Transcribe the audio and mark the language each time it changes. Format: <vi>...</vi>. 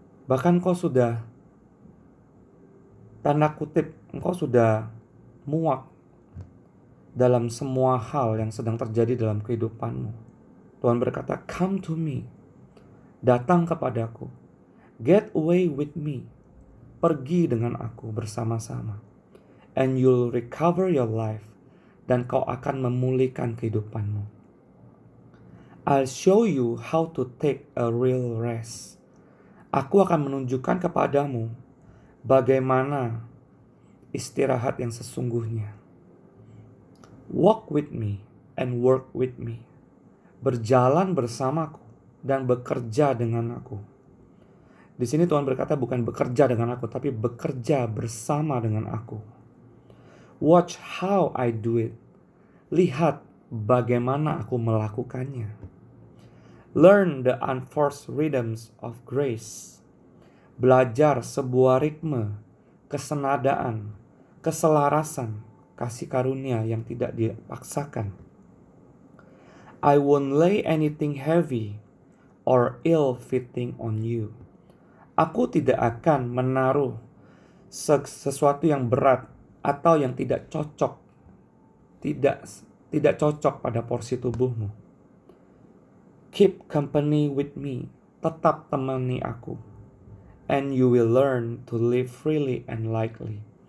<id>Bahkan kau sudah, tanda kutip, engkau sudah muak dalam semua hal yang sedang terjadi dalam kehidupanmu. Tuhan berkata,</id> <en>"Come to me."</en> <id>Datang kepadaku.</id> <en>Get away with me.</en> <id>Pergi dengan aku bersama-sama.</id> <en>And you'll recover your life.</en> <id>Dan kau akan memulihkan kehidupanmu.</id> <en>I'll show you how to take a real rest.</en> <id>Aku akan menunjukkan kepadamu bagaimana istirahat yang sesungguhnya.</id> <en>Walk with me and work with me.</en> <id>Berjalan bersamaku dan bekerja dengan aku. Di sini Tuhan berkata bukan bekerja dengan aku, tapi bekerja bersama dengan aku.</id> <en>Watch how I do it.</en> <id>Lihat bagaimana aku melakukannya.</id> <en>Learn the unforced rhythms of grace.</en> <id>Belajar sebuah ritme, kesenadaan, keselarasan, kasih karunia yang tidak dipaksakan.</id> <en>I won't lay anything heavy or ill-fitting on you.</en> <id>Aku tidak akan menaruh sesuatu yang berat atau yang tidak cocok, tidak cocok pada porsi tubuhmu.</id> <en>Keep company with me.</en> <id>Tetap temani aku.</id> <en>And you will learn to live freely and lightly.</en>